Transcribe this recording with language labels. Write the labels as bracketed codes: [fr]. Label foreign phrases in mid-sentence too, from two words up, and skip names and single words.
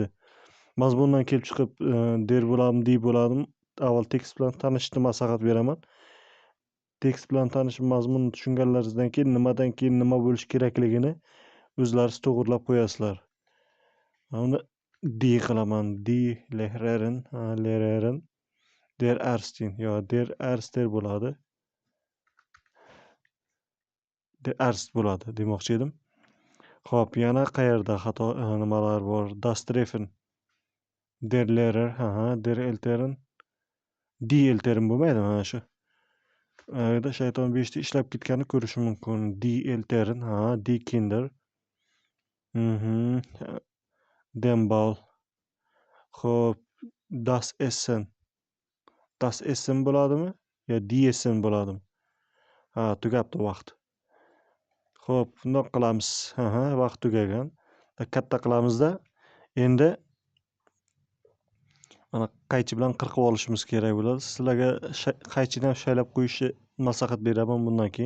[uz] Mazmundan kelib chiqib der bo'ladimi, D bo'ladimi? Avval tekst bilan tanishishni maslahat beraman. Tekst bilan tanishib mazmunni tushunganlaringizdan keyin nimadan keyin nima bo'lish kerakligini o'zlaringiz to'g'rilab qo'yasizlar. Uni D qilaman. D Lehreren. [de] Der Erstin. Yo, der Erster bo'ladi. Der Erst [uz] bo'ladi demoqchi edim. Xo'p, yana qayerda xato nimalar bor? [de] Das Treffen. Der Lehrer, der Eltern. Die Eltern [uz] bo'lmaydi mana shu. Yerda Shayton 5 da ishlab ketganini ko'rish mumkin. [de] Die Eltern, die Kinder. Den Ball. Xo'p, das Essen. Das Essen bo'ladimi? Yo, die Essen bo'ladimi? [uz] Tugabdi vaqt. Xo'p, bundoq qilamiz. Vaqt tugagan. Katta qilamizda. Endi mana qaychi bilan qirqib olishimiz kerak bo'ladi. Sizlarga qaychini ham shaylab qo'yishni maslahat beraman bundan keyin.